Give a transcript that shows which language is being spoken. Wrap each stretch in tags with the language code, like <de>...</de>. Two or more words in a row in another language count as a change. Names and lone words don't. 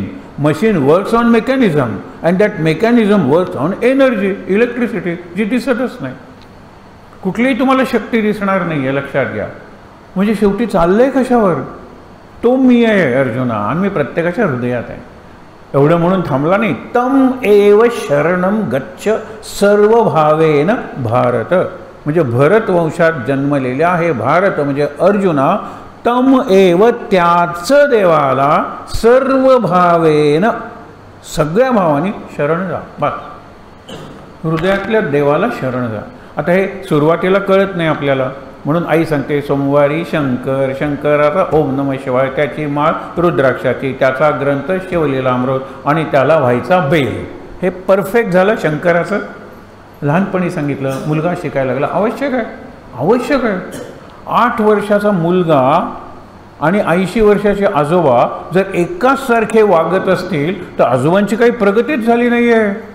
<en>machine works on mechanism and that mechanism works on energy, electricity,</en> <mr>जी दिसतच नाही. कुठलीही तुम्हाला शक्ती दिसणार नाही, हे लक्षात घ्या. म्हणजे शेवटी चाललंय कशावर? तो मी आहे अर्जुना, आणि मी प्रत्येकाच्या हृदयात आहे. एवढं म्हणून थांबला नाही.</mr> <sa>तम एव शरणम गच्छ सर्व भावेन भारत.</sa> <mr>म्हणजे भरत वंशात जन्मलेल्या हे भारत म्हणजे अर्जुना,</mr> <sa>तम एव</sa> <mr>त्याच देवाला</mr> <sa>सर्व भावेन,</sa> <mr>सगळ्या भावानी शरण जा. बस, हृदयातल्या देवाला शरण जा. आता हे सुरुवातीला कळत नाही आपल्याला, म्हणून आई सांगते सोमवारी शंकर, शंकराचा</mr> <sa>ओम नमः शिवाय,</sa> <mr>त्याची माळ रुद्राक्षाची, त्याचा ग्रंथ शिवलीलामृत आणि त्याला व्हायचा बेल. हे परफेक्ट झालं शंकराचं. लहानपणी सांगितलं, मुलगा शिकायला लागला, आवश्यक आहे, आवश्यक आहे. 8 वर्षाचा मुलगा आणि 80 वर्षाचे आजोबा जर एकाच सारखे वागत असतील तर आजोबांची काही प्रगतीच झाली नाही आहे.</mr>